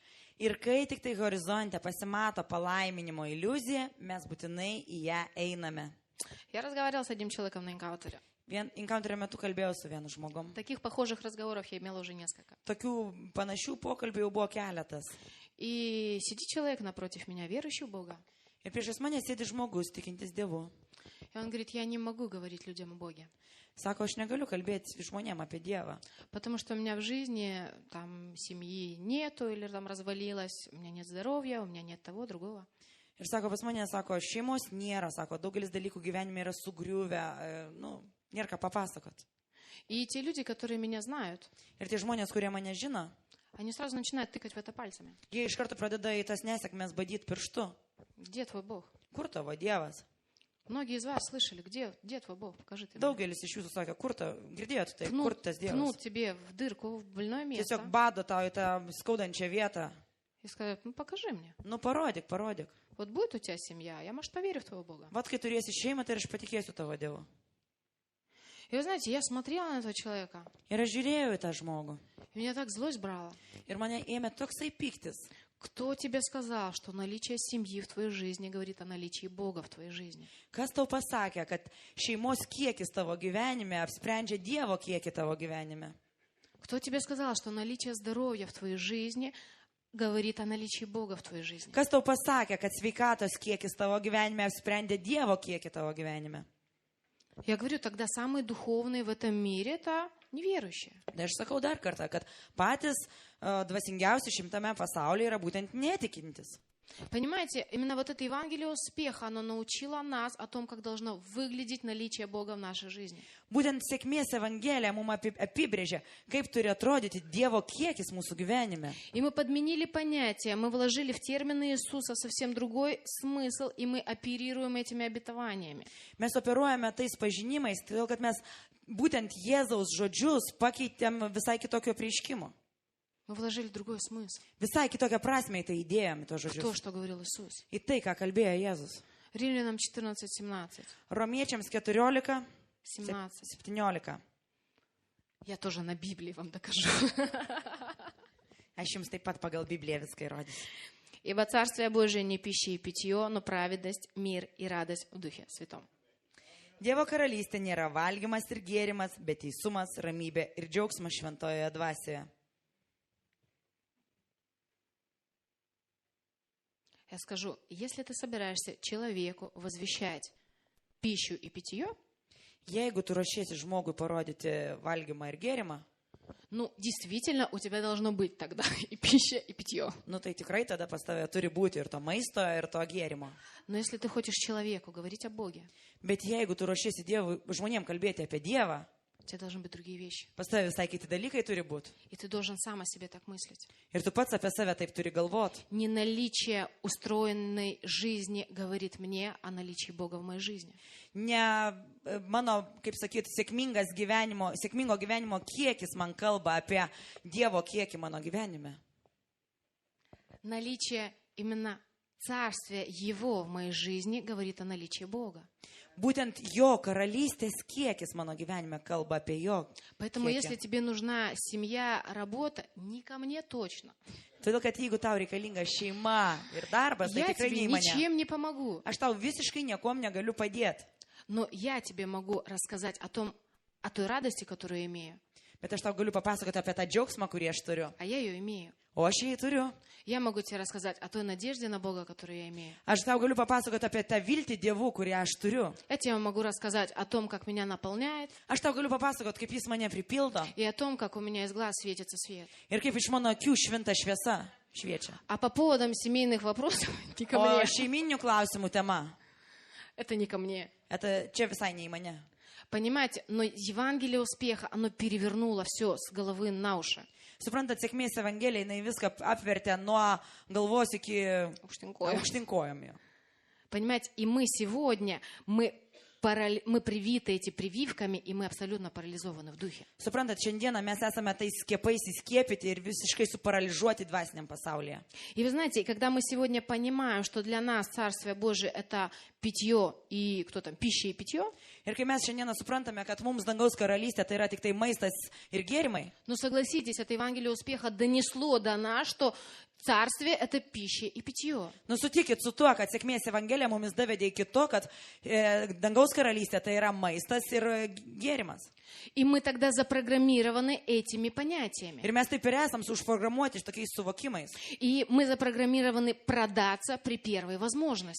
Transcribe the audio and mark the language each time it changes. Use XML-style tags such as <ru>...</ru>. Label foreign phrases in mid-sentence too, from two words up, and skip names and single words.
<lt>Ir kai tik tai horizonte pasimato palaiminimo iliuzija, mes būtinai į ją einame.</lt> <ru>Я разговаривала с одним человеком на энкаунтере.</ru> <lt>Encounterio metu kalbėjau su vienu žmogum.</lt> <ru>Таких похожих разговоров я имела уже несколько.</ru> <lt>Tokių panašių pokalbių jau buvo keletas.</lt> <ru>И сидит человек напротив меня, верующий в Бога.</ru> <lt>Ir priešais mane sėdi žmogus, tikintis Dievu.</lt> <ru>И он говорит, я не могу говорить людям о Боге.</ru> <lt>Sako, aš negaliu kalbėti žmonėm apie Dievą.</lt> <ru>Потому что у меня в жизни там семьи нету или там развалилась, у меня нет здоровья, у меня нет того, другого.</ru> <lt>Ir sako, pas mane, sako, šeimos nėra, sako, daugelis dalykų gyvenime yra sugriuvę, nėra ką papasakot.</lt> <ru>И те люди, которые меня знают,</ru> <lt>Ir tie žmonės, kurie mane žino,</lt> <ru>они сразу начинают тыкать в это пальцами.</ru> <lt>jie iš karto pradeda į tas nesėkmės badyti pirštu.</lt> <ru>Где твой Бог?</ru> <lt>Kur tavo Dievas?</lt> <ru>Многие из вас слышали, где твой Бог? Покажи ты мне.</ru> <lt>Daugelis iš jūsų sakė, kur ta, girdėjot tai, kur tas Dievas?</lt> <ru>Ткнут тебе в дырку, в больное место.</ru> <lt>Tiesiog bado tau į tą skaudančią vietą.</lt> <ru>И сказать, покажи мне.</ru> <lt>Parodyk.</lt> <ru>Вот будет у тебя семья, я, может, поверю в твоего Бога.</ru> <lt>Vat kai turėsi šeimą, tai aš patikėsiu tavo Dievu.</lt> <ru>И вы знаете, я смотрела на этого человека,</ru> <lt>Ir aš žiūrėjau į tą žmogų.</lt> <ru>и меня так злость брала.</ru> <lt>Ir mane ėmė toksai piktis.</lt> <ru>Кто тебе сказал, что наличие семьи в твоей жизни говорит о наличии Бога в твоей жизни?</ru> <lt>Kas tau pasakė, kad šeimos kiekis tavo gyvenime apsprendžia Dievo kiekį tavo gyvenime?</lt> <ru>Кто тебе сказал, что наличие здоровья в твоей жизни говорит о наличии Бога в твоей жизни?</ru> <lt>Kas tau pasakė, kad sveikatos kiekis tavo gyvenime apsprendė Dievo kiekį tavo gyvenime?</lt> <ru>Я говорю, тогда самые духовные в этом мире это неверующие.</ru> <lt>Tai aš sakau dar kartą, kad patys dvasingiausi šimtame pasaulyje yra būtent netikintis.</lt> <ru>Понимаете, именно вот это Евангелие успеха, оно научило нас о том, как должно выглядеть наличие Бога в нашей жизни.</ru> <lt>Būtent sėkmės evangelija mums apibrėžia, kaip turi atrodyti Dievo kiekis mūsų gyvenime.</lt> <ru>И мы подменили понятия, мы вложили в термины Иисуса совсем другой смысл, и мы оперируем этими обетованиями.</ru> <lt>Mes operuojame tais pažinimais, todėl kad mes būtent Jėzaus žodžius pakeitėm visai kitokio prieškimo.</lt> <ru>Мы вложили другой смысл.</ru> <lt>Visai kitokią prasmę į tai įdėjom, į tos</lt> <ru>В то,</ru> <lt>žodžius.</lt> <ru>что говорил Иисус.</ru> <lt>Į tai, ką kalbėjo Jėzus.</lt> <ru>Римлянам 14:17.</ru> <lt>Romiečiams 14, 17. 17.</lt> <ru>Я тоже на Библии вам докажу.</ru> <lt>Aš jums taip pat pagal Bibliją viską įrodysiu.</lt> <ru>Ибо Царствие Божие не пища и питье, но праведность, мир и радость в Духе Святом.</ru> <lt>Dievo karalystė nėra valgymas ir gėrimas, bet teisumas, ramybė ir džiaugsmas šventojoje dvasioje.</lt> <ru>Я скажу, если ты собираешься человеку возвещать пищу и питье,</ru> <lt>Jeigu tu ruošiesi žmogui parodyti valgymą ir gėrimą,</lt> <ru>ну, действительно, у тебя должно быть тогда и пища, и питье.</ru> <lt>tai tikrai tada pas tave turi būti ir to maisto, ir to gėrimo.</lt> <ru>Но если ты хочешь человеку говорить о Боге,</ru> <lt>Bet jeigu tu ruošiesi žmonėm kalbėti apie Dievą,</lt> <ru>у тебя должны быть другие вещи.</ru> <lt>pas tave visai kiti dalykai turi būti.</lt> <ru>И ты должен сам о себе так мыслить.</ru> <lt>Ir tu pats apie save taip turi galvoti.</lt> <ru>Не наличие устроенной жизни говорит мне о наличии Бога в моей жизни.</ru> <lt>Ne mano, kaip sakyti, sėkmingo gyvenimo kiekis man kalba apie Dievo kiekį mano gyvenime.</lt> <ru>Наличие именно Царствие Его в моей жизни говорит о наличии Бога.</ru> <lt>Būtent jo karalystės kiekis mano gyvenime kalba apie jo.</lt> <ru>Поэтому,</ru> <lt>kiekį.</lt> <ru>если тебе нужна семья, работа, не ко мне точно.</ru> <lt>Todėl, kad jeigu tau reikalinga šeima ir darbas, tai</lt> <ru>Я</ru> <lt>tikrai</lt> <ru>тебе</ru> <lt>ne į mane.</lt> <ru>ничем не помогу.</ru> <lt>Aš tau visiškai niekom negaliu padėti.</lt> <ru>Но я тебе могу рассказать о той радости, которую я имею.</ru> <lt>Bet aš tau galiu papasakoti apie tą džiaugsmą, kurį aš turiu.</lt> <ru>А я ее имею.</ru> <lt>O aš jį turiu.</lt> <ru>Я могу тебе рассказать о той надежде на Бога, которую я имею.</ru> <lt>Aš tau galiu papasakoti apie tą viltį Dievų, kurią aš turiu.</lt> <ru>Я тебе могу рассказать о том, как меня наполняет,</ru> <lt>Aš tau galiu papasakoti, kaip jis mane pripildo.</lt> <ru>и о том, как у меня из глаз светится свет.</ru> <lt>Ir kaip iš mano akių švinta šviesa šviečia.</lt> <ru>А по поводам семейных вопросов не ко</ru> <lt>O</lt> <ru>мне.</ru> <lt>šeiminių klausimų tema.</lt> <ru>Это не ко мне.</ru> <lt>Čia visai ne į mane.</lt> <ru>Понимаете, но Евангелие успеха, оно перевернуло все с головы на уши.</ru> <lt>Suprantat, sėkmės evangelija, jinai viską apvertė nuo galvos iki Aukštinkojom. aukštinkojom.</lt> <ru>Понимаете, и мы сегодня, мы мы привиты эти прививками, и мы абсолютно парализованы в духе.</ru> <lt>Suprantat, šiandieną mes esame tais skiepais įskiepyti ir visiškai suparalyžiuoti dvasiniam pasaulyje.</lt> <ru>И вы знаете, когда мы сегодня понимаем, что для нас Царствие Божие — это питье и кто там, пища и питье,</ru> <lt>Ir kai mes šiandieną suprantame, kad mums dangaus karalystė tai yra tik tai maistas ir gėrimai,</lt> <ru>но согласитесь, это Евангелие успеха донесло до нас, что Царствие — это пища и питье.</ru> <lt>nu sutikit su tuo, kad sėkmės evangelija mumis davedė iki to, kad dangaus karalystė tai yra maistas ir gėrimas.</lt> <ru>И мы тогда запрограммированы этими понятиями.</ru> <lt>Ir mes taip ir esam užprogramuoti tokiais suvokimais.</lt> <ru>И мы запрограммированы продаться при первой возможности.</ru>